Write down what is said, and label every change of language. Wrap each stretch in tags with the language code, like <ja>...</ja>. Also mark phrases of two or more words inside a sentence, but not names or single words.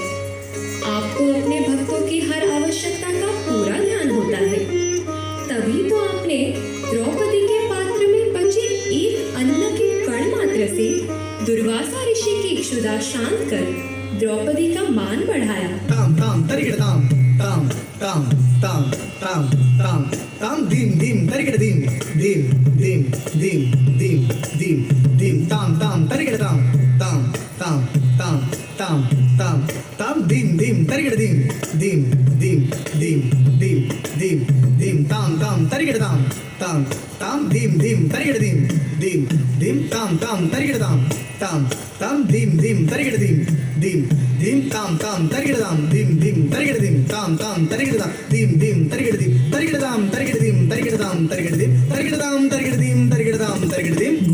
<hi>आपको अपने भक्तों की हर आवश्यकता का पूरा ध्यान होता है। तभी तो आपने द्रौपदी के पात्र में बचे एक अन्न के कण मात्र से दुर्वासा ऋषि की इक्षुदा शांत कर द्रौपदी का मान बढ़ाया। ताम ताम तरिगिड़ ताम ताम ताम ताम ताम ताम ताम दीम दीम तरिगिड़ दीम दीम दीम दीम दीम दीम दीम ताम ताम तरिगिड़ ताम ताम ताम ताम ताम ताम ताम दीम दीम तरिगिड़ दीम दीम दीम दीम दीम दीम दीम ताम ताम तरिगिड़ ताम ताम ताम दीम दीम तरिगिड़ दीम दीम दीम ताम ताम तरिगिड़ ताम ताम ताम दीम दीम तरिगिड़ दीम दीम दीम ताम ताम तरिगिड़ ताम दीम दीम तरिगिड़ दीम ताम ताम तरिगिड़ ताम दीम दीम तरिगिड़ दीम तरिगिड़ ताम तरिगिड़ दीम तरिगिड़ ताम तरिगिड़ दीम तरिगिड़ ताम तरिगिड़ दीम तरिगिड़ ताम तरिगिड़ दीम</hi>